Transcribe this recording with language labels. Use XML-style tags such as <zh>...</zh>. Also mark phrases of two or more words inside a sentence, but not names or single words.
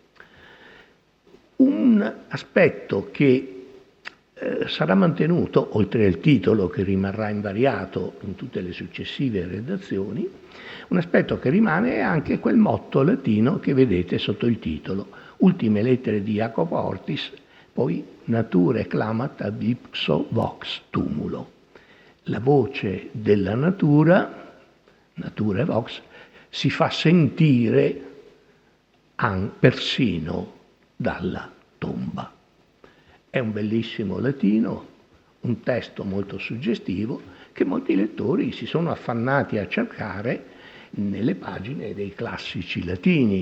<it>Un aspetto che sarà mantenuto, oltre al titolo che rimarrà invariato in tutte le successive redazioni, un aspetto che rimane è anche quel motto latino che vedete sotto il titolo, Ultime lettere di Jacopo Ortis, poi</it> <la>Nature clamat ad ipso vox tumulo.</la> <it>La voce della natura,</it> <la>natura vox,</la> <it>si fa sentire persino dalla tomba. È un bellissimo latino, un testo molto suggestivo che molti lettori si sono affannati a cercare nelle pagine dei classici latini.</it>